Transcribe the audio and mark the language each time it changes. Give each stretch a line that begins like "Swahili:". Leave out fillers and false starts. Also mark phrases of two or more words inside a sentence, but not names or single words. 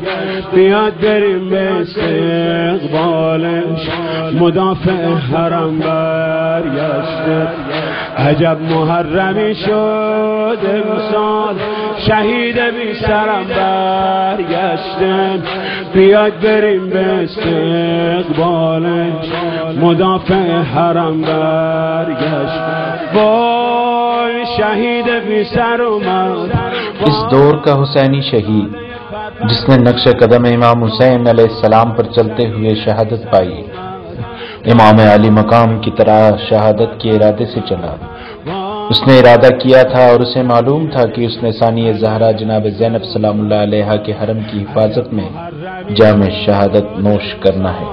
Persian: بیاد بریم به استقبالش مدافع حرم برگشته عجب محرمی شد امسال شهید بی سرم برگشته بیاد بریم به استقبالش مدافع حرم برگشته وای شہید بھی سر اومد
Urdu: اس دور کا حسینی شہید جس نے نقش قدم امام حسین
Arabic: علیہ السلام
Urdu: پر چلتے ہوئے شہادت پائی، امام علی مقام کی طرح شہادت کے ارادے سے چلا۔ اس نے ارادہ کیا تھا اور اسے معلوم تھا کہ اس نے ثانی زہرا جناب زینب
Arabic: سلام اللہ علیہا
Urdu: کے حرم کی حفاظت میں جام شہادت نوش کرنا ہے۔